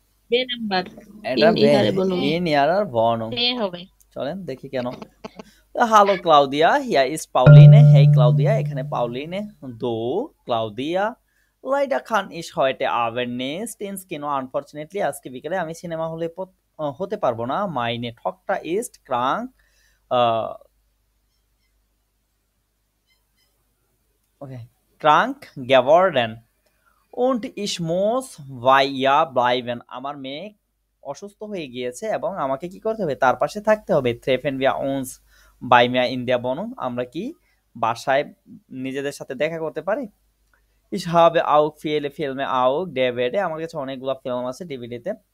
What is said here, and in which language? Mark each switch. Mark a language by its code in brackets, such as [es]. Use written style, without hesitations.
[bn] বে নাম্বার। [de] এটা in ihrer Wohnung [bn] এ হবে। চলেন দেখি কেন। [de] Hallo Claudia, hier ist Pauline. Hey Claudia, এখানে Pauline. Du Claudia, leider kann ich heute Abend nicht ins Kino. [en] Unfortunately, [bn] আজকে বিকেলে আমি সিনেমা হলে হতে পারবো না। [de] Meine Tochter ist krank. Okay, krank geworden. Und ich muss bei ihr bleiben. [bn] আমার মেয়ে অসুস্থ হয়ে গিয়েছে এবং আমাকে কি করতে হবে? তার পাশে থাকতে হবে। [de] Treffen wir uns bei mir in der Wohnung, [bn] আমরা কি বাসায় নিজেদের সাথে দেখা করতে পারি? [de] Ich habe auch viele Filme auf DVD, [bn] আমার কাছে অনেকগুলো ফিল্ম আছে ডিভিডিতে।